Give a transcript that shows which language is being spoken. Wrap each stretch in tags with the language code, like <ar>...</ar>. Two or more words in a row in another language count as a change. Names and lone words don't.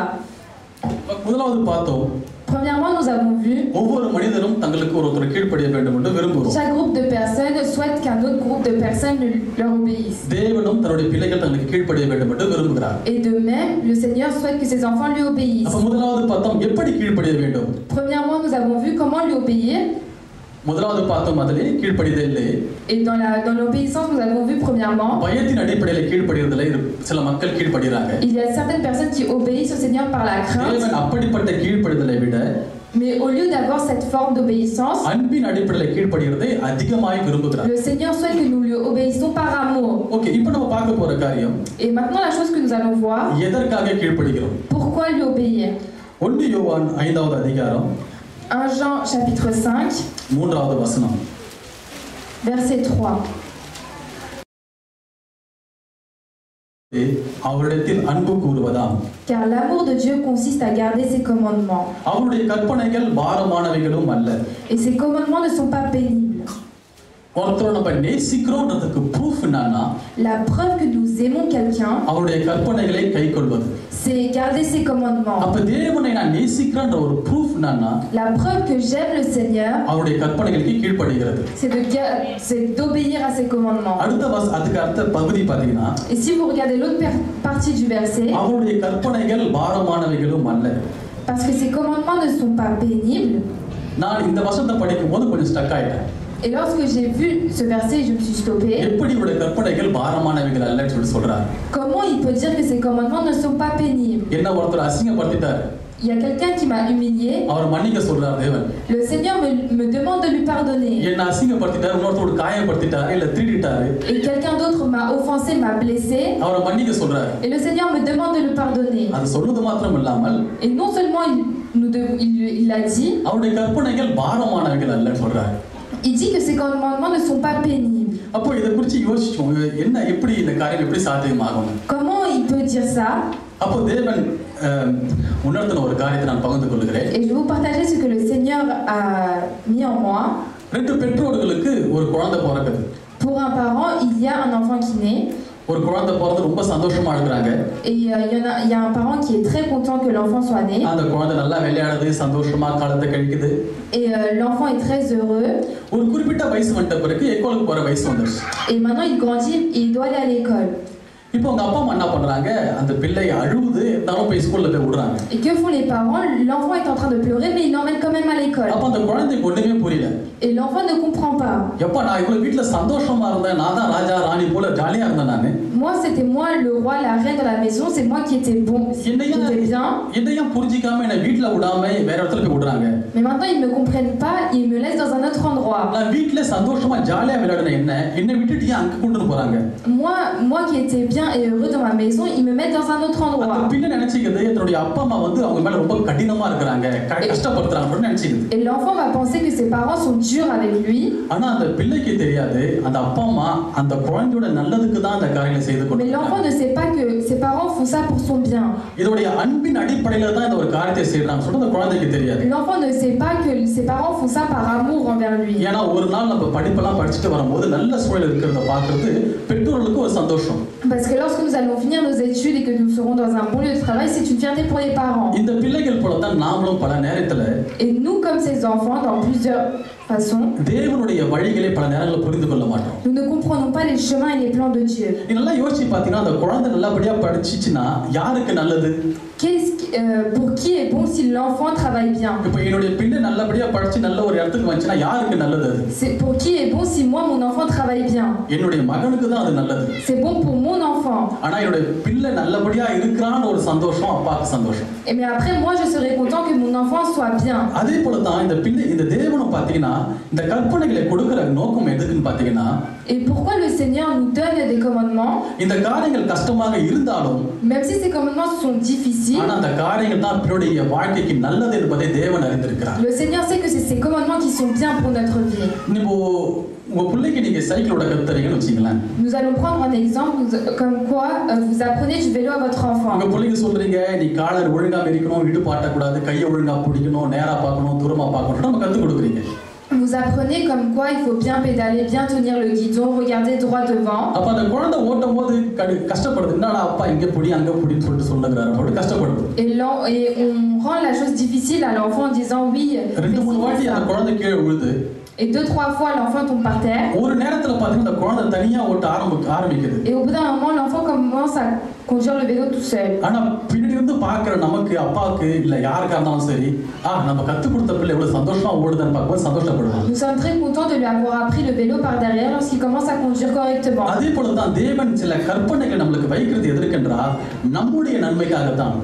<ta>முதலாவது பார்த்தோம்,</ta> <fr>Premièrement, nous avons vu</fr> <ta>ஒவ்வொரு மனிதரும் தங்களுக்கு ஒருத்தர் கீழ்ப்படிய வேண்டும் என்று விரும்புகிறோம்.</ta> <fr>chaque groupe de personnes souhaite qu'un autre groupe de personnes leur obéisse.</fr> <ta>தேவனும் தன்னுடைய பிள்ளைகள் தங்களுக்கு கீழ்ப்படிய வேண்டும் என்று விரும்புகிறார்.</ta> <fr>Et de même, le Seigneur souhaite que ses enfants lui obéissent.</fr> <ta>அப்ப முதலாவது பார்த்தோம் எப்படி கீழ்ப்படிய வேண்டும்.</ta> <fr>Premièrement, nous avons vu comment lui obéir.</fr> <ta>முதலாவது பார்த்தோம் அதிலே கீழ்ப்படிதலே.</ta> <fr>Et dans l'obéissance, nous avons vu premièrement</fr> <ta>பயத்தின் அடிப்படையில் கீழ்ப்படிறதுல சில மக்கள் கீழ்ப்படிறாங்க.</ta> <fr>il y a certaines personnes qui obéissent au Seigneur par la crainte.</fr> <ta>தேவன் அப்படிப்பட்ட கீழ்ப்படிதலை விட</ta> <fr>Mais au lieu d'avoir cette forme d'obéissance,</fr> <ta>அன்பின் அடிப்படையில் கீழ்ப்படிறதை அதிகமாய் விரும்புகிறார்.</ta> <fr>le Seigneur souhaite que nous lui obéissons par amour.</fr> <ta>ஓகே, இப்போ நம்ம பார்க்க போற காரியம்,</ta> <fr>Et maintenant, la chose que nous allons voir,</fr> <ta>எதற்காக கீழ்ப்படிகிறோம்.</ta> <fr>pourquoi lui obéir.</fr> <ta>1 யோவான் 5வது அதிகாரம்</ta> <fr>1 Jean chapitre 5,</fr> <ta>3வது வசனம்.</ta> <fr>verset 3.</fr> <ta>அவரிடத்தில் அன்பு கூறுவதாம்.</ta> <fr>Car l'amour de Dieu consiste à garder ses commandements.</fr> <ta>அவருடைய கற்பனைகள் பாரமானவைகளும் அல்ல.</ta> <fr>Et ses commandements ne sont pas pénibles.</fr> <ta>ஒருத்தரை நம்ம நேசிக்கிறோம்ன்றதுக்கு ப்ரூஃப் என்னன்னா,</ta> <fr>La preuve que nous aimons quelqu'un,</fr> <ta>அவருடைய கற்பனைகளை கைக்கொள்வது.</ta> <fr>c'est garder ses commandements.</fr> <ta>அப்ப தேவனை நான் நேசிக்கிறேன்ற ஒரு ப்ரூஃப் என்னன்னா,</ta> <fr>La preuve que j'aime le Seigneur,</fr> <ta>அவருடைய கற்பனைகளுக்கு கீழ்ப்படுகிறது.</ta> <fr>c'est d'obéir à ses commandements.</fr> <ta>அதுக்கு அடுத்த பகுதி பாத்தீங்கன்னா,</ta> <fr>Et si vous regardez l'autre partie du verset,</fr> <ta>அவருடைய கற்பனைகள் பாரமானவைகளும் அல்ல.</ta> <fr>parce que ses commandements ne sont pas pénibles.</fr> <ta>நான் இந்த வசனத்தை படிக்கும் போது கொஞ்சம் ஸ்டக் ஆயிட்டேன்.</ta> <fr>Et lorsque j'ai vu ce verset, je me suis stoppée.</fr> <ta>எப்படி இவருடைய கற்பனைகள் பாரமானவைகள் அல்லன்னு சொல்றார்.</ta> <fr>Comment il peut dire que ses commandements ne sont pas pénibles?</fr> <ta>என்ன ஒருத்தர் அசிங்கப்படுத்திட்டார்.</ta> <fr>Il y a quelqu'un qui m'a humilié.</fr> <ta>அவர் மன்னிக்க சொல்றார் தேவன்.</ta> <fr>Le Seigneur me demande de lui pardonner.</fr> <ta>என்ன அசிங்கப்படுத்திட்டார், இன்னொருத்தரோட காயப்படுத்திட்டார், இல்ல திருடிட்டாரு.</ta> <fr>Et quelqu'un d'autre m'a offensé, m'a blessé.</fr> <ta>அவரை மன்னிக்க சொல்றார்.</ta> <fr>Et le Seigneur me demande de le pardonner.</fr> <ta>அது சொல்றது மாத்திரம் இல்லாமல்,</ta> <fr>Et non seulement il l'a dit,</fr> <ta>அவருடைய கற்பனைகள் பாரமானவைகள் அல்லன்னு சொல்றார்.</ta> <fr>il dit que ses commandements ne sont pas pénibles.</fr> <ta>அப்போ இத குறித்து யோசிச்சோம், என்ன எப்படி இந்த காரியம் எப்படி சாத்தியமாகும்.</ta> <fr>Comment il peut dire ça?</fr> <ta>அப்போ தேவன் உணர்த்தின ஒரு காரியத்தை நான் பகிர்ந்து கொள்கிறேன்.</ta> <fr>Et je vais vous partager ce que le Seigneur a mis en moi.</fr> <ta>ரெண்டு பெற்றோர்களுக்கு ஒரு குழந்தை பிறக்குது.</ta> <fr>Pour un parent, il y a un enfant qui naît.</fr> <ta>ஒரு குழந்தை பிறந்து ரொம்ப சந்தோஷமா இருக்கிறாங்க.</ta> <fr>Et il y a un parent qui est très content que l'enfant soit né.</fr> <ta>அந்த குழந்தை நல்லா விளையாடுது, சந்தோஷமா காலத்தை கழிக்குது.</ta> <fr>Et l'enfant est très heureux.</fr> <ta>ஒரு குறிப்பிட்ட வயசு வந்த பிறகு எக்கோலுக்கு போற வயசு வந்துருச்சு.</ta> <fr>Et maintenant il grandit et il doit aller à l'école.</fr> <ta>இப்போ அவங்க அப்பா அம்மா என்ன பண்றாங்க, அந்த பிள்ளை அழுவுது, இருந்தாலும் போய் ஸ்கூல்ல போய் விடுறாங்க.</ta> <fr>Et que font les parents? L'enfant est en train de pleurer mais il l'emmène quand même à l'école.</fr> <ta>அப்ப அந்த குழந்தைக்கு ஒண்ணுமே புரியல.</ta> <fr>Et l'enfant ne comprend pas.</fr> <ta>எப்பா நான் இவ்வளவு வீட்ல சந்தோஷமா இருந்தேன், நான் தான் ராஜா ராணி போல ஜாலியா இருந்தேன் நானு.</ta> <fr>Moi c'était moi le roi, la reine dans la maison, c'est moi qui étais bon, qui était bien.</fr> <ta>என்னையும் புரிஞ்சிக்காம என்ன வீட்ல விடாம வேற இடத்துல போய் விடுறாங்க.</ta> <fr>Mais maintenant ils me comprennent pas, ils me laissent dans un autre endroit.</fr> <ta>நான் வீட்ல சந்தோஷமா ஜாலியா விளையாடுன என்ன விட்டுட்டு அங்க கொண்டு போறாங்க.</ta> <fr>Moi qui étais bien et heureux dans ma maison, ils me mettent dans un autre endroit.</fr> <ta>அந்த பிள்ளை நினைச்சிக்குது என்னுடைய அப்பா அம்மா வந்து அவங்க மேல ரொம்ப கடினமா இருக்காங்க, கஷ்டப்படுத்துறாங்கன்னு நினைச்சிக்குது.</ta> <fr>Et l'enfant va penser que ses parents sont durs avec lui.</fr> <ta>ஆனா அந்த பிள்ளைக்கு தெரியாது அந்த அப்பா அம்மா அந்த குழந்தையோட நல்லதுக்கு தான் அந்த காரியங்களை செய்து</ta> <fr>Mais</fr> <ta>கொண்டிருக்காங்க.</ta> <fr>l'enfant ne sait pas que ses parents font ça pour son bien.</fr> <ta>இதோடைய அன்பின் அடிப்படையில தான் இந்த ஒரு காரியத்தை செய்யறாங்க சொல்றது அந்த குழந்தைக்கு தெரியாது.</ta> <fr>L'enfant ne sait pas que ses parents font ça par amour envers lui.</fr> <ta>ஏன்னா ஒரு நாள் நம்ம படிப்பெல்லாம் படிச்சுட்டு வரும்போது நல்ல சூழல் இருக்கிறத பார்க்கிறது பெற்றோர்களுக்கு ஒரு சந்தோஷம்.</ta> <fr>Parce que lorsque nous allons finir nos études et que nous serons dans un bon lieu de travail, c'est une fierté pour les parents.</fr> <ta>இந்த பிள்ளைகள் போல தான் நாமளும் பல நேரத்துல</ta> <fr>Et nous, comme ces enfants, dans plusieurs façons,</fr> <ta>தேவனுடைய வழிகளை பல நேரங்களில் புரிந்து கொள்ள மாட்டோம்.</ta> <fr>nous ne comprenons pas les chemins et les plans de Dieu.</fr> <ta>நீ நல்லா யோசிச்சு பார்த்தீங்கன்னா அந்த குழந்தை நல்லபடியா படிச்சிச்சுன்னா யாருக்கு நல்லது?</ta> <fr>Pour qui est bon si l'enfant travaille bien?</fr> <ta>இப்போ என்னுடைய பிள்ளை நல்லபடியா படிச்சு நல்ல ஒரு இடத்துக்கு வந்துச்சுன்னா யாருக்கு நல்லது?</ta> <fr>C'est pour qui est bon si moi mon enfant travaille bien?</fr> <ta>என்னுடைய மகனுக்கு தான் அது நல்லது.</ta> <fr>C'est bon pour mon enfant.</fr> <ta>ஆனா என்னுடைய பிள்ளை நல்லபடியா இருக்கிறான்னு ஒரு சந்தோஷம் அப்பாவுக்கு சந்தோஷம்.</ta> <fr>Et mais après moi je serais content que mon enfant soit bien.</fr> <ta>அதே போல தான் இந்த பிள்ளை இந்த தேவனும் பாத்தீங்கன்னா இந்த கற்பனைகளை கொடுக்கிற நோக்கம் எதுக்குன்னு பாத்தீங்கன்னா</ta> <fr>Et pourquoi le Seigneur nous donne des commandements?</fr> <ta>இந்த காரியங்கள் கஷ்டமாக இருந்தாலும்</ta> <fr>Même si ces commandements sont difficiles,</fr> <ta>ஆனா அந்த காரியங்கள் தான் பிறருடைய வாழ்க்கைக்கு நல்லது என்பதை தேவன் அறிந்திருக்கிறார்.</ta> <fr>le Seigneur sait que c'est ces commandements qui sont bien pour notre vie.</fr> <ta>இப்போ உங்க பிள்ளைக்கு நீங்க சைக்கிளோட கத்துறீங்கன்னு வச்சுங்களேன்.</ta> <fr>Nous allons prendre un exemple comme quoi vous apprenez du vélo à votre enfant.</fr> <ta>உங்க பிள்ளைக்கு சொல்றீங்க நீ காலர் ஒழுங்கா மிதிக்கணும், இடுப்பு ஆட்டக்கூடாது, கையை ஒழுங்கா பிடிக்கணும், நேரா பார்க்கணும், தூரமா பார்க்கணும் நம்ம கத்து கொடுக்குறீங்க.</ta> <fr>Vous apprenez comme quoi il faut bien pédaler, bien tenir le guidon, regarder droit devant.</fr> <ta>அப்ப அந்த குழந்தை ஓட்டும்போது கஷ்டப்படுது. என்னடா அப்பா இங்க புடி அங்க புடின்னு சொல்லிட்டு சொல்லுகிறாரு. அப்படி கஷ்டப்படுது.</ta> <fr>Et on rend la chose difficile à l'enfant en disant oui.</fr> <ta>ரெண்டு மூணு வாட்டி அந்த குழந்தை கீழே விழுது.</ta> <fr>Et 2-3 fois l'enfant tombe par terre.</fr> <ta>ஒரு நேரத்துல பாத்தீங்கன்னா அந்த குழந்தை தனியா ஓட்ட ஆரம்பிக்குது.</ta> <fr>Et au bout d'un moment l'enfant commence à conduire le vélo tout seul.</fr> <ta>ஆனா பின்னாடி இருந்து பாக்குற நமக்கு அப்பாவுக்கு இல்ல யாருக்கா இருந்தாலும் சரி நம்ம கத்து கொடுத்த பிள்ளை எவ்வளவு சந்தோஷமா ஓடுதுன்னு பார்க்கும்போது சந்தோஷப்படுவோம்.</ta> <fr>Nous sommes très contents de lui avoir appris le vélo par derrière lorsqu'il commence à conduire correctement.</fr> <ta>அதே போல தான் தேவன் சில கற்பனைகள் நமக்கு வைக்கிறது எதற்கென்றால் நம்முடைய நன்மைக்காக தான்.</ta>